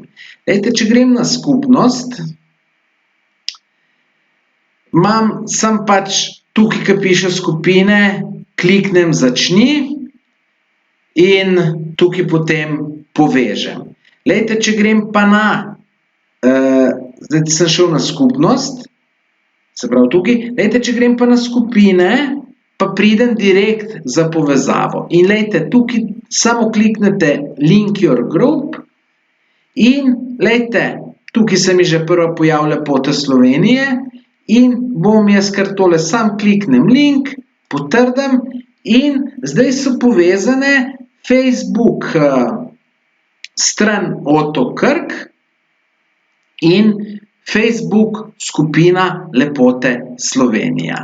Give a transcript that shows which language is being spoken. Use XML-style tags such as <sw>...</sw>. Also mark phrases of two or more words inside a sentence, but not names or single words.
<sl>Glejte, če grem na skupnost, imam sam pač tukaj, ko piše skupine, kliknem začni in tukaj potem povežem. Glejte, če grem pa zdaj sem šel na skupnost, se pravi tukaj, glejte, če grem pa na skupine, pa pridem direkt za povezavo. In glejte, tukaj samo kliknete</sl> <en>Link your group</en> <sl>in glejte, tukaj se mi že prva pojavi Lepota Slovenije in bom jaz kar tole sam kliknem link, potrdim in zdaj so povezane Facebook stran Oto Krk in Facebook skupina Lepote Slovenija.</sl>